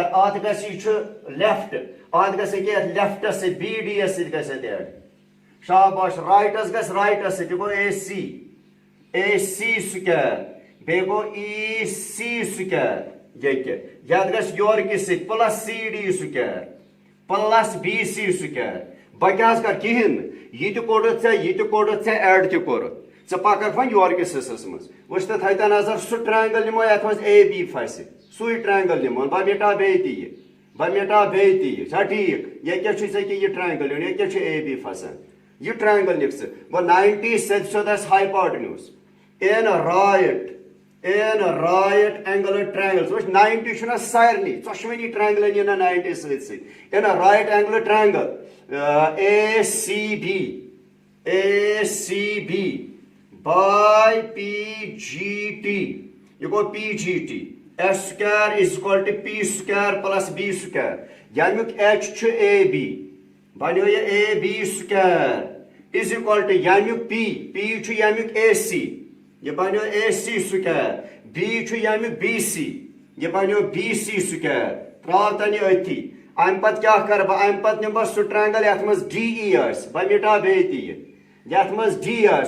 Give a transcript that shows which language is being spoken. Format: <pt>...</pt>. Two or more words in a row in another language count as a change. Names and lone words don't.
<ks>اتھ گژھِ یہِ چھُ لیفٹ. اتھ گژھِ ییٚکیٛاہ لیفٹس سۭتۍ BD یس سۭتۍ گژھِ اتھ ایڈ. شاباش. رائٹس گژھِ رائٹس سۭتۍ. یہ گو AC سکوائر. بیٚیہِ گو EC سکوائر. یتھ گژھِ یورکہِ سۭتۍ</ks> <en>plus CD square plus BC square.</en> <ks>بہٕ کیٛاہ حظ کر کِہیٖنۍ نہٕ. یہِ تہِ کوٚڑُتھ ژےٚ ایڈ تہِ کوٚرُتھ. ژٕ پککھ وۄنۍ یورکِس حصس منٛز. وٕچھ تہٕ تھٲیتو نظر سُہ ٹرٛینگل نِمو یتھ منٛز AB پھسہِ. سُے ٹرٛینگل نِمون. بہٕ مِٹاو بیٚیہِ تہِ یہِ. چھا ٹھیک؟ ییٚکیٛاہ چھُے ژےٚ کہِ یہِ ٹرٛینگل نیُن. ییٚکیٛاہ چھُ AB پھسان. یہِ ٹرٛینگل نِکھ ژٕ. گوٚو 90 سیٚود آسہِ ہائیپوٹنیوس.</ks> <en>in right angled triangle.</en> <ks>وٕچھ 90 چھُنہ سارنٕے ژۄشوٕنی ٹرائنگلن یِنہ 90 سۭتۍ سۭتۍ.</ks> <en>in right angled triangle ACB by PGT.</en> <ks>یہ گوٚو PGT.</ks> <en>S square is equal to P square plus B square.</en> <ks>ییٚمیُک H چھُ AB. بنیو یہِ</ks> <en>AB square is equal to</en> <ks>ییٚمیُک P چھُ ییٚمیُک AC. یہ بنیو AC سکوائر. B چھُ ییٚمیُک BC. یہ بنیو BC سکوائر. تراو تن یہِ أتھی. امہِ پتہٕ کیٛاہ کرٕ بہٕ. امہِ پتہٕ نِمہٕ بہٕ سُہ ٹرٛینگل یتھ منٛز DE آسہِ. بہٕ مِٹاو بیٚیہِ تہِ یہِ. یتھ منٛز D آسہِ.</ks>